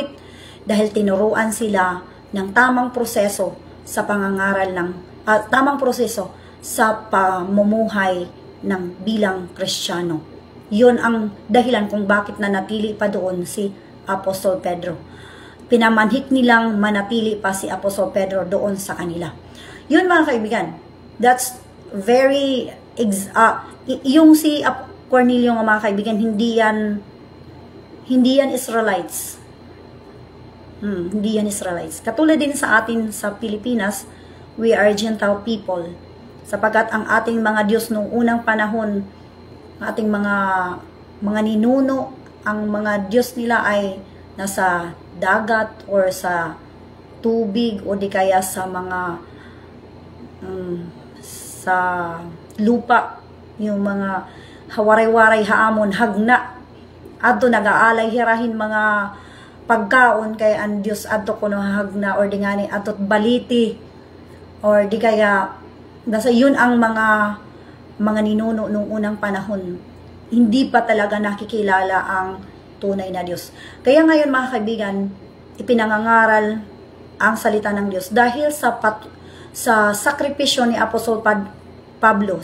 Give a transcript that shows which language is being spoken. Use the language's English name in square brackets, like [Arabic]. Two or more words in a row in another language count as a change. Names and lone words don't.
[Filipino] Dahil tinuruan sila ng tamang proseso sa pangangaral tamang proseso sa pamumuhay ng bilang Kristiyano. Yun ang dahilan kung bakit nanatili pa doon si Apostol Pedro. Pinamanhik nilang manatili pa si Apostol Pedro doon sa kanila. Yun mga kaibigan, [English] that's very, [Filipino] yung si Cornelio nga mga kaibigan, hindi yan Israelites. Hindi yan Israelites. Katulad din sa atin sa Pilipinas, [English] we are Gentile people. [Filipino] Sapagkat ang ating mga Diyos noong unang panahon, ating mga ninuno, ang mga Diyos nila ay nasa dagat or sa tubig o di kaya sa mga [Waray] sa lupa, yung mga hawaray-waray haamon, hagna, adto nag-aalay hirahin mga pagkaon kay ang Diyos adto kuno hagna or di ngani adto baliti or [Filipino] di kaya nasa yun ang mga ninuno nung unang panahon. Hindi pa talaga nakikilala ang tunay na Diyos. Kaya ngayon mga kaibigan, ipinangangaral ang salita ng Diyos dahil sa sakripisyo ni Apostol Pablo.